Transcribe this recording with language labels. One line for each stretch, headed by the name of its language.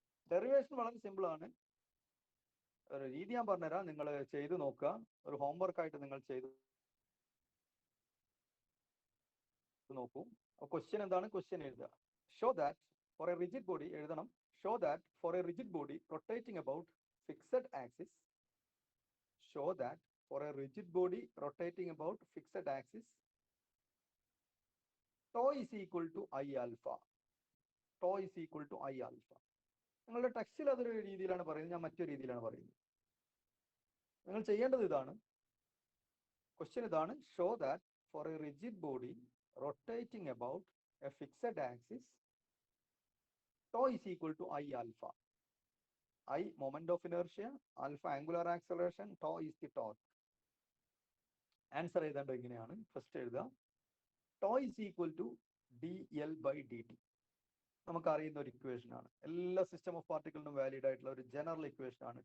Malayalam: Derivation വളരെ simple ആണ്. ഒരു രീതി ഞാൻ പറഞ്ഞുതരാം, നിങ്ങൾ ചെയ്ത് നോക്കുക. ഒരു ഹോംവർക്ക് ആയിട്ട് നിങ്ങൾ ചെയ്ത് നോക്കൂ. ക്വസ്റ്റ്യൻ എന്താണ്? ക്വസ്റ്റ്യൻ എഴുതുക.
English: show that for a rigid body
Malayalam: എഴുതണം.
English: Show that for a rigid body rotating about fixed axis, show that for a rigid body rotating about fixed axis, tau is equal to I alpha. Tau is equal to I alpha.
Malayalam: നിങ്ങളുടെ ടെക്സ്റ്റിൽ അതൊരു രീതിയിലാണ് പറയുന്നത്, ഞാൻ മറ്റൊരു രീതിയിലാണ് പറയുന്നത്. നിങ്ങൾ ചെയ്യേണ്ടത് ഇതാണ്, ക്വസ്റ്റ്യൻ ഇതാണ്,
English: Show that for a rigid body rotating about a fixed axis, tau is equal to I alpha. I moment of inertia, alpha angular acceleration, tau is the torque.
Malayalam: Answer എഴുതേണ്ടത് ഇങ്ങനെയാണ്.
English: first
Malayalam: എഴുതുക,
English: tau is equal to dl by dt.
Malayalam: നമുക്കറിയുന്ന ഒരു equation ആണ്, എല്ലാ system of പാർട്ടിക്കിളിനും valid ആയിട്ടുള്ള ഒരു general equation ആണ്.